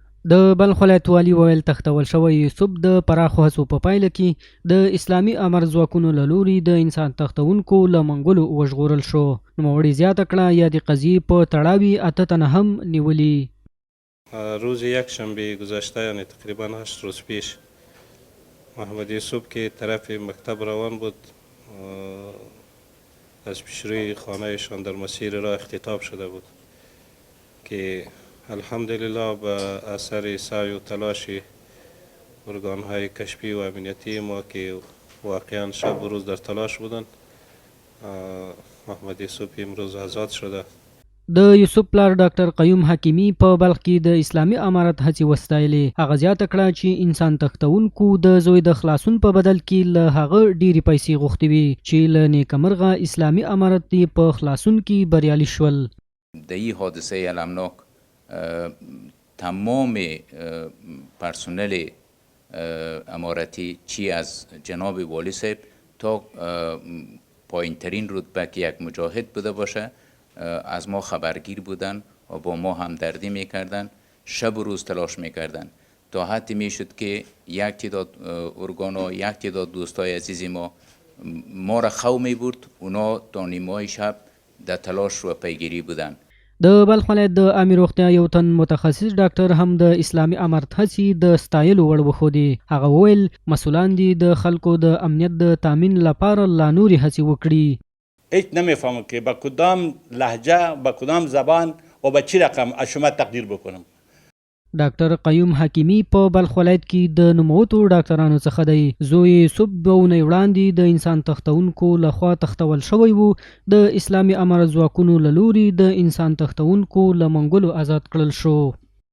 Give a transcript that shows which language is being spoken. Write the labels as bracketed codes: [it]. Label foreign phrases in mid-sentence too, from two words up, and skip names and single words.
[ps] د بلخ ولایت والي وویل تښتول شوی یوسف د پراخو هڅو په پایله کې د اسلامي امر ځواکونو له لوري د انسان تښتونکو له منګولو وژغورل شو. نوموړي زیاته کړه یادې قضیې په تړاوي 8 تنه هم نیولي. [fa] روز یکشنبه گذشته یعنی تقریبا 8 روز پیش محمد یوسف که طرف مکتب روان بود از پیشروی خانهشان در مسیر راه اختطاف شده بود که الحمدلله به اثر سعی و تلاش ارگانهای کشفی و امنیتی ما که واقعا شب و روز در تلاش بودند محمد یوسف امروز آزاد شده. [ps] د یوسف پلار ډاکټر قیوم حکیمی په بلخ کې د اسلامي امارت هڅې وستایلې. هغه زیاته کړه چې انسان تښتونکو د زوی د خلاصون په بدل کې له هغه ډېرې پیسې غوښتې وي چې له نیکمرغه اسلامي امارت یې په خلاصون کې بریالي شول. [fa] در این حادثه المناک تمام پرسنل امارتی چی از جناب والی صاحب تا پایین ترین رتبه که یک مجاهد بوده باشه از ما خبرگیر بودن و با ما همدردی میکردن، شب و روز تلاش میکردن تا حدی میشد که یک تعداد ارگان و یک تعداد دوستای عزیزی ما را خو میبرد. اونا تا نیمه شب در تلاش و پیگیری بودن. [ps] د بلخ ولایت د عامې روغتیا یو تن متخصص ډاکټر هم د اسلامي امارت هڅې د ستایلو وړ وښودې. هغه وویل مسؤلان دي د خلکو د امنیت د تامین لپاره لا نورې هڅې وکړي. [fa] هیچ نمیفهمم که با کدام لهجه با کدام زبان و با چی رقم از شما تقدیر بکنم. [ps] ډاکټر قیوم حکیمی په بلخ ولایت کې د نوموتو ډاکټرانو څخه دی. زوی یوسف 2 اونۍ وړاندې د انسان تښتونکو لخوا تښتول شوی و. د اسلامي امارت ځواکونو له لوري د انسان تښتونکو له منګولو آزاد کړل شو.